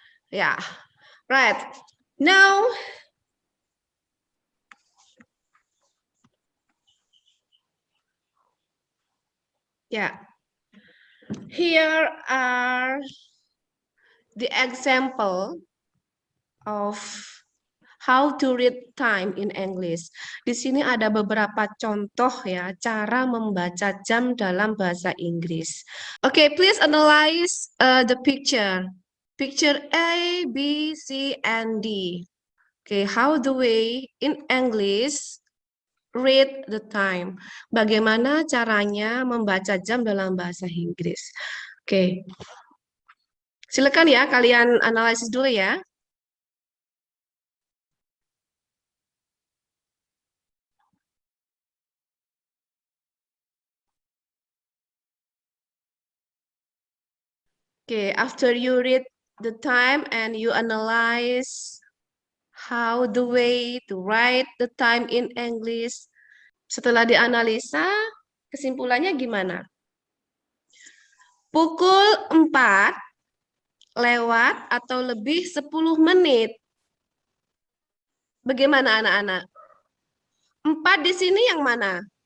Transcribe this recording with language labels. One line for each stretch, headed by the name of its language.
English: Ya. Right. Now ya. Here are the example of how to read time in English.
Indonesian: Di sini ada beberapa contoh ya, cara membaca jam dalam bahasa Inggris.
English: Okay, please analyze the picture. Picture A, B, C, and D. Okay, how do we in English read the time?
Indonesian: Bagaimana caranya membaca jam dalam bahasa Inggris? Oke. Silakan ya, kalian analisis dulu ya.
English: Okay, after you read the time and you analyze how the way to write the time in English.
Indonesian: Setelah dianalisa, kesimpulannya gimana? Pukul 4 lewat atau lebih 10 menit. Bagaimana anak-anak? 4 di sini yang mana?